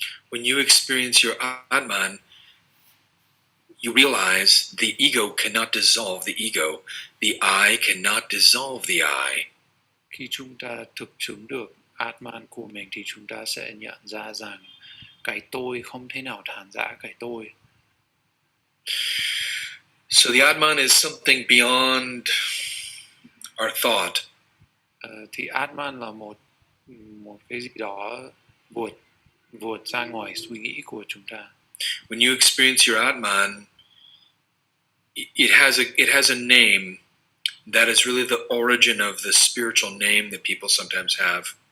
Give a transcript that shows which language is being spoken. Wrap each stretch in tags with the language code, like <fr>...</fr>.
<en>When you experience your Atman, you realize the ego cannot dissolve the ego. The I cannot dissolve the I.</en> <vi>Khi chúng ta thực chứng được Atman của mình thì chúng ta sẽ nhận ra rằng cái tôi không thể nào tan rã cái tôi.</vi> <en>So the Atman is something beyond our thought.</en> <vi>Thì Atman là một cái gì đó vượt ra ngoài suy nghĩ của chúng ta.</vi> <en>When you experience your Atman, it has a name that is really the origin of the spiritual name that people sometimes have.</en>